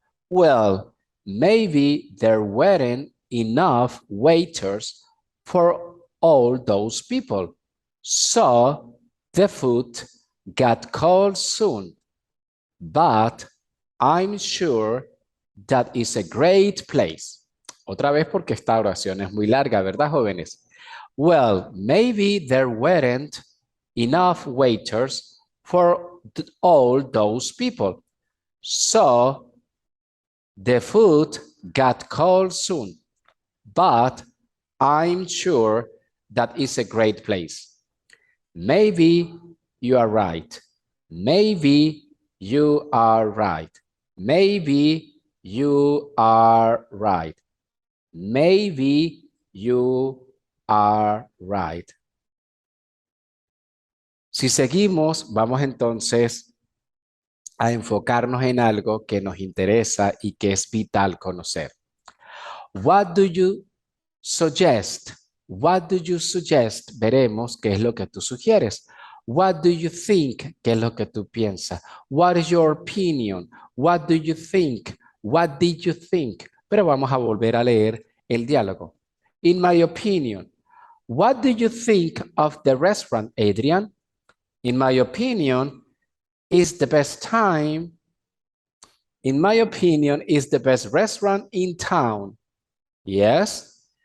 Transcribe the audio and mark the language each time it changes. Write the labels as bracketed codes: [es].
[en] Well, maybe there weren't enough waiters for all those people. So the food got cold soon. But I'm sure that is a great place. [es] Otra vez porque esta oración es muy larga, ¿verdad, jóvenes? [en] Well, maybe there weren't enough waiters for all those people. So the food got cold soon, but I'm sure that is a great place. Maybe you are right. Maybe you are right. Maybe you are right. Maybe you are right. [es] Si seguimos, vamos entonces a enfocarnos en algo que nos interesa y que es vital conocer. [en] What do you suggest? What do you suggest? [es] Veremos qué es lo que tú sugieres. [en] What do you think? [es] ¿Qué es lo que tú piensas? [en] What is your opinion? What do you think? What did you think? [es] Pero vamos a volver a leer el diálogo. [en] In my opinion, what do you think of the restaurant, Adrian? In my opinion, is the best time. In my opinion, is the best restaurant in town. Yes.